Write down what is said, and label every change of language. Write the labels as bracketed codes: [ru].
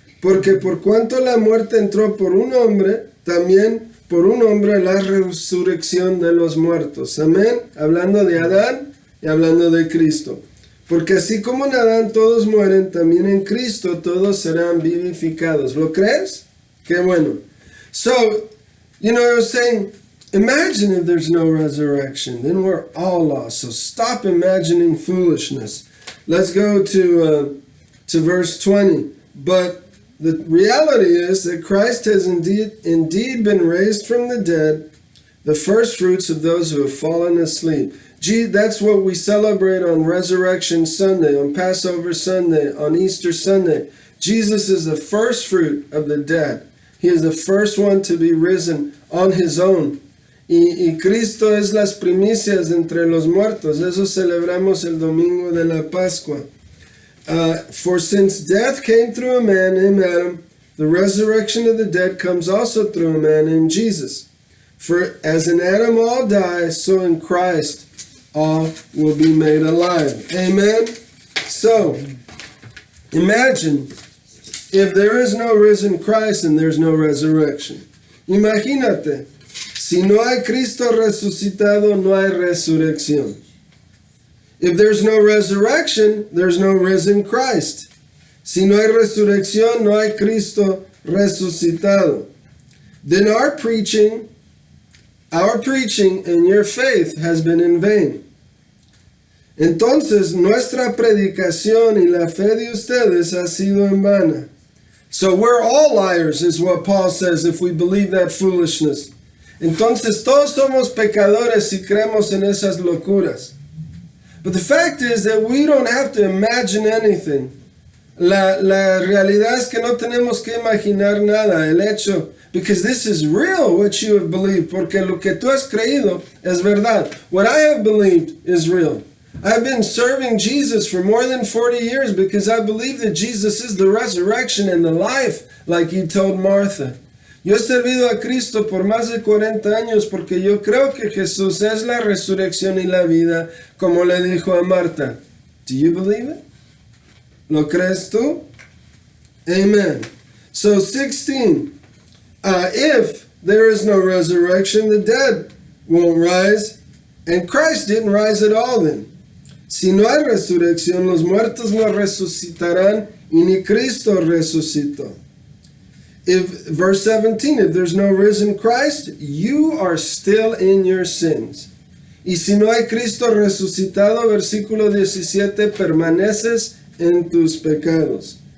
[es] Porque por cuanto la muerte entró por un hombre, también por un hombre la resurrección de los muertos. Amén. Hablando de Adán y hablando de Cristo. Porque así como en Adán todos mueren, también en Cristo todos serán vivificados. ¿Lo crees? Qué bueno. [en] So, I was saying, imagine if there's no resurrection. Then we're all lost. So stop imagining foolishness. Let's go to verse 20. But the reality is that Christ has indeed been raised from the dead, the first fruits of those who have fallen asleep. That's what we celebrate on Resurrection Sunday, on Passover Sunday, on Easter Sunday. Jesus is the first fruit of the dead. He is the first one to be risen on his own. [es] Y Cristo es las primicias entre los muertos. Eso celebramos el domingo de la Pascua. [en] For since death came through a man named Adam, the resurrection of the dead comes also through a man named Jesus. For as in Adam all die, so in Christ all will be made alive. Amen? So, imagine if there is no risen Christ and there's no resurrection. [es] Imagínate, si no hay Cristo resucitado, no hay resurrección. [en] If there's no resurrection, there's no risen Christ. [es] Si no hay resurrección, no hay Cristo resucitado. [en] Then our preaching and your faith has been in vain. [es] Entonces nuestra predicación y la fe de ustedes ha sido en vana. [en] So we're all liars, is what Paul says, if we believe that foolishness. [es] Entonces todos somos pecadores si creemos en esas locuras. [en] But the fact is that we don't have to imagine anything. [es] La realidad es que no tenemos que imaginar nada. El hecho, [en] because this is real what you have believed. [es] Porque lo que tú has creído es verdad. [en] What I have believed is real. I've been serving Jesus for more than 40 years because I believe that Jesus is the resurrection and the life, like he told Martha. [es] Yo he servido a Cristo por más de 40 años porque yo creo que Jesús es la resurrección y la vida, como le dijo a Marta. [en] Do you believe it? [es] ¿Lo crees tú? [en] Amen. So 16. If there is no resurrection, the dead won't rise, and Christ didn't rise at all then. [es] Si no hay resurrección, los muertos no resucitarán y ni Cristo resucitó. [en] if verse 17, if there's no risen Christ, you are still in your sins. [es] Y si no hay Cristo resucitado, versículo 17, permaneces en tus pecados.